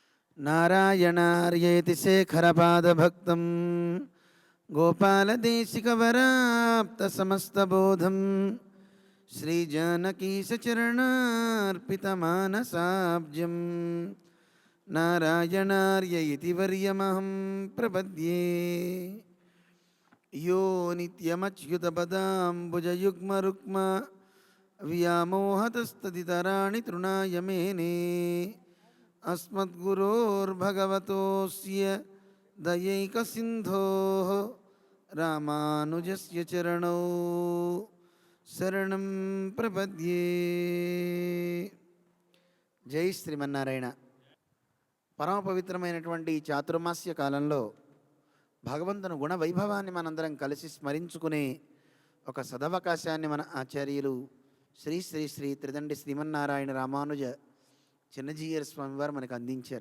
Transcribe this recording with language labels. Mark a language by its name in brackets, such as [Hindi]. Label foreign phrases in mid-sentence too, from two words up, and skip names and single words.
[Sanskrit] నారాయణార్యేతి శేఖరపాదభక్తం గోపాలదేశికవరాప్తసమస్తబోధం శ్రీజానకీశచరణార్పితమానసాబ్జం నారాయణార్య ఇతి వర్యమహం ప్రపద్యే. యో నిత్యమచ్యుతపదాంబుజయుగ్మరుక్మ వ్యామోహతస్తదితరాణి తృణాయ మేనే. अस्मद्गुरोर्भगवतोऽस्य दयैकसिन्धोः रामानुजस्य चरणौ शरणं प्रपद्ये. [Telugu] జై శ్రీమన్నారాయణ. పరమ పవిత్రమైనటువంటి ఈ చాతుర్మాస్య కాలంలో భగవంతుని గుణ వైభవాన్ని మనందరం కలిసి స్మరించుకునే ఒక సదవకాశాన్ని మన ఆచార్యులు శ్రీ శ్రీ శ్రీ త్రిదండి శ్రీమన్నారాయణ రామానుజ చిన్నజీయర్ స్వామి వారు మనకు అందించారు.